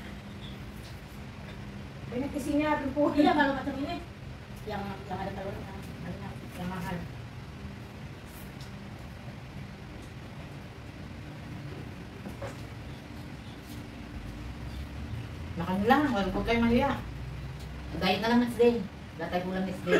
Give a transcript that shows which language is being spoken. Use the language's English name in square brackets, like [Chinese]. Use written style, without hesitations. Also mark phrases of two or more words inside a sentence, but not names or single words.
[Malay] Banyak isinya perempuan. Iya, kalau macam ini yang ada telurnya banyak, yang mahal. [Filipino] Makan lang, huwag kayo mahiya. Diet na lang [English] next day. [Filipino] Latay ulam [English] next day.